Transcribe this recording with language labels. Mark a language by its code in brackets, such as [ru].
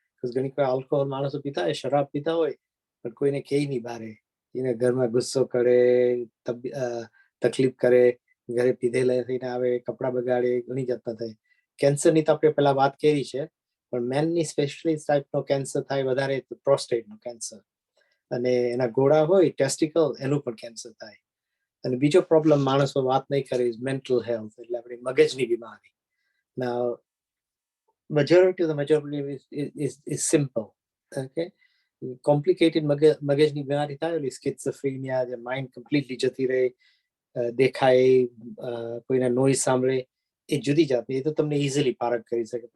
[gu] ઘણી વાર આલ્કોહોલ માણસો પીતા હોય, શરાબ પીતા હોય, પણ કોઈને કહે નહીં બારે, એને ઘરમાં ગુસ્સો કરે, તકલીફ કરે, ઘરે પીધેલા થઈને આવે, કપડાં બગાડે, ઘણી જાતના થાય. કેન્સરની તો આપણે પહેલા વાત કરી છે, પણ મેનની સ્પેશિયલી ટાઈપનો કેન્સર થાય વધારે, પ્રોસ્ટેટનું કેન્સર. અને એના ગોળા હોય ટેસ્ટિકલ, એનું પણ કેન્સર થાય. અને બીજો પ્રોબ્લેમ માણસો વાત નહીં કરે મેન્ટલ હેલ્થ, એટલે આપણી મગજની બીમારી. [en] Now, majority of the majority is simple. [gu] Okay, complicated મગજની બીમારી થાય, સ્કિઝોફ્રેનિયા, જે માઇન્ડ કમ્પ્લીટલી જતી રહે, દેખાય, કોઈના નોઈઝ સાંભળે, એ જુદી જાતની, એ તો તમને ઇઝીલી પારખ કરી શકે.